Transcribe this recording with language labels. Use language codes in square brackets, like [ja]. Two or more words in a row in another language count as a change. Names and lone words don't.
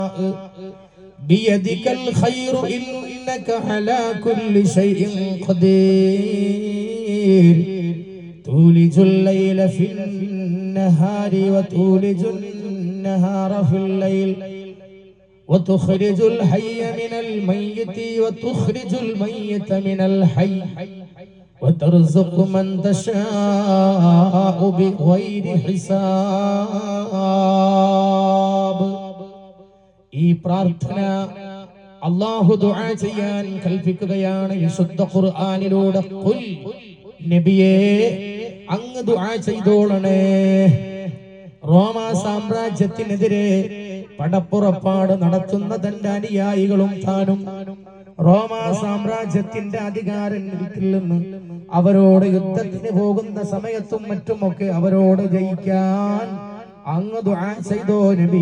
[ar] بيدك الخير إنك على كل شيء قدير تولج الليل في النهار وتولج النهار في الليل وتخرج الحي من الميت وتخرج الميت من الحي وترزق من تشاء بغير حساب. [ml] ഈ പ്രാർത്ഥന അല്ലാഹു ദുആ ചെയ്യാൻ കൽപ്പിക്കുകയാണ് വിശുദ്ധ ഖുർആനിലൂടെ. ഖുൽ, നബിയേ അങ്ങ് ദുആ ചെയ്തോളണേ. റോമാ സാമ്രാജ്യത്തിനെതിരെ പടപ്പുറപ്പാട് നടത്തുന്ന തന്റെ അനുയായികളും താനും റോമാ സാമ്രാജ്യത്തിന്റെ അധികാരത്തിൽ നിന്ന് അവരോട് യുദ്ധത്തിന് പോകുന്ന സമയത്തും മറ്റുമൊക്കെ അവരോട് ജയിക്കാൻ അങ്ങ് ദുആ ചെയ്തോ നബി.